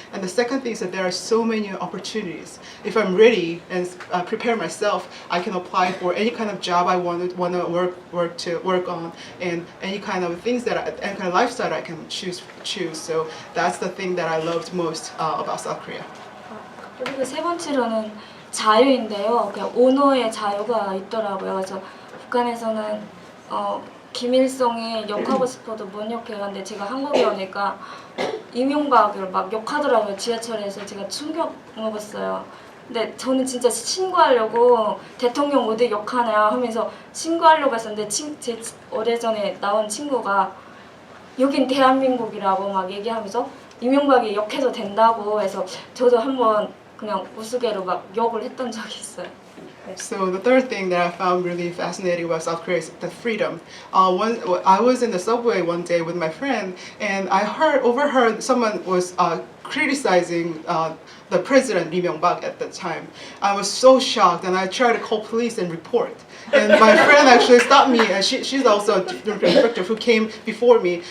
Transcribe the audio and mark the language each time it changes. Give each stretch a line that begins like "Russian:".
English: And the second thing is that there are so many opportunities. If I'm ready and prepare myself, I can apply for any kind of job I want to work on, and any kind of things any kind of lifestyle I can choose. So that's the thing that I loved most about South Korea.
Korean: 그리고 세 번째로는 자유인데요. 그냥 언어의 자유가 있더라고요. 그래서 북한에서는 김일성이 욕하고 싶어도 못 욕해요. 근데 제가 한국에 오니까 이명박을 막 욕하더라고요. 지하철에서 제가 충격 먹었어요. 근데 저는 진짜 신고하려고 대통령 어디 욕하냐 하면서 신고하려고 했었는데 제 오래전에 나온 친구가 여긴 대한민국이라고 막 얘기하면서 이명박이 욕해도 된다고 해서 저도 한번 그냥 우스개로 막 욕을 했던 적이 있어요.
English: So the third thing that I found really fascinating about South Korea is the freedom. I was in the subway one day with my friend, and I overheard someone was criticizing the president Lee Myung-bak at the time. I was so shocked, and I tried to call police and report. And my friend actually stopped me, and she's also a director who came before me.